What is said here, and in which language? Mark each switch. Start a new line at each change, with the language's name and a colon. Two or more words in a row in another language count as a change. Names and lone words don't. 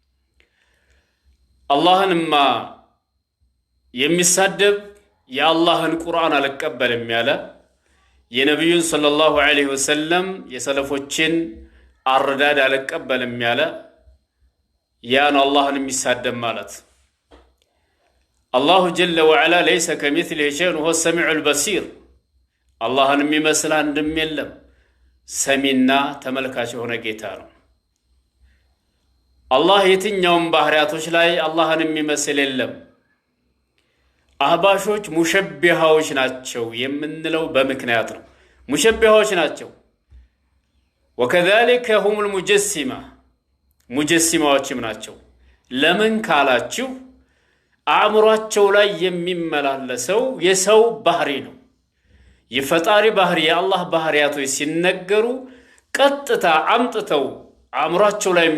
Amharic: አላህንማ የሚሳደብ የአላህን ቁርአን አልቀበልም ያለ የነብዩን
Arabic: صلى الله عليه وسلم
Amharic: የሰለፎችን አረዳድ አልቀበልም ያለ ያን አላህን የሚሳደብ ማለት
Arabic: الله جل وعلا ليس كمثله شيء وهو السميع البصير
Amharic: አላህን የሚመስል አንድም የለም ሰሚና ተመልካች የሆነ ጌታ ነው አላህ የትኛውም ባህሪያቶች ላይ አላህን የሚመስል የለም አህባሾች ሙሸቢሃዎች ናቸው የምንለው በምክንያት ነው ሙሸቢሃዎች ናቸው
Arabic: وكذلك هم المجسمة
Amharic: ሙጀሲማዎችም ናቸው ለምን ካላችሁ አእምሯቸው ላይ የሚመላለሰው የሰው ባህሪ ነው የፈጣሪ ባህሪ የአላህ ባህሪያቶች ሲነገሩ ቀጥታ አምጥተው አእምሯቸው ላይ